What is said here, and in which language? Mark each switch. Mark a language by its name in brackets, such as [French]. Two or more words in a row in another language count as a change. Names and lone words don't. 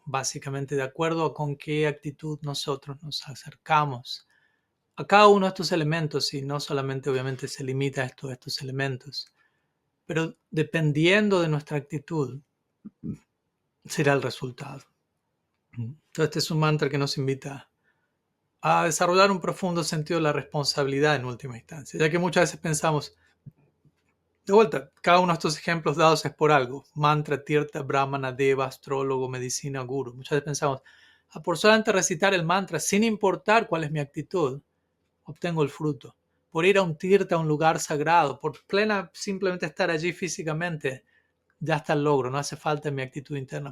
[Spanish] Básicamente, de acuerdo a con qué actitud nosotros nos acercamos a cada uno de estos elementos, y no solamente obviamente se limita a estos elementos, pero dependiendo de nuestra actitud será el resultado. Entonces este es un mantra que nos invita a desarrollar un profundo sentido de la responsabilidad en última instancia, ya que muchas veces pensamos, de vuelta, cada uno de estos ejemplos dados es por algo: mantra, tirta, brahmana, deva, astrólogo, medicina, guru. Muchas veces pensamos, por solamente recitar el mantra sin importar cuál es mi actitud, obtengo el fruto. Por ir a un tirta, a un lugar sagrado, por simplemente estar allí físicamente, ya está el logro, no hace falta mi actitud interna.